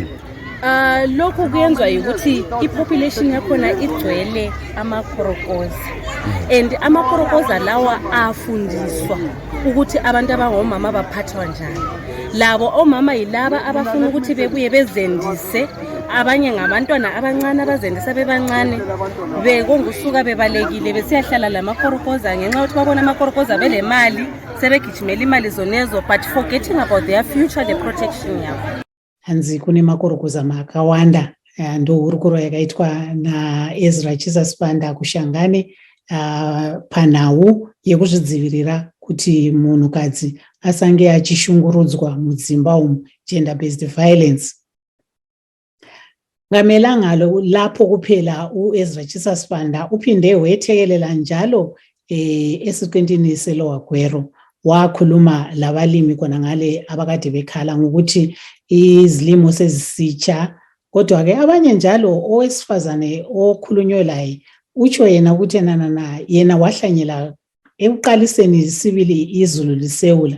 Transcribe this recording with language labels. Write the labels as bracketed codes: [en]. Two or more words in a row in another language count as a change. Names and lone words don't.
[nd] Lokho kuyenzwa ukuthi i-population yakhona igcwele amakhorokoza and amakhorokoza lawa afundiswa ukuthi abantu abangomama baphathwa njani. Labo omama yilaba abafuna ukuthi bebuye bezendise abanye ngabantwana abancane abazendisa bebancane bekongusuka bebalekile besiyahlala lamakhorokoza ngenxa ukuthi babona amakhorokoza belemali sebegijimela imali zonezo [en] but forgetting about their future, the protection [nd] yabo. [sn] Hanzi kune makhorokoza makawanda ndo hurukuro yakaitwa naEzra Chisasibanda kuShangani panhau yekuzvidzivirira kuti munhukadzi asange achishungurudzwa mudzimba umu, [en] gender based violence. [nd] Ngamelanga lapho kuphela uEzra Chisasibanda uphinde wethekelela njalo esiqintini seLower Gwero wakhuluma labalimi khona ngale abakade bekhala ngokuthi izilimo sezisitsha, kodwa ke abanye njalo owesifazane okhulunywe laye utsho yena ukuthi na yena wahlanyela ekuqaliseni sibili izulu liseula.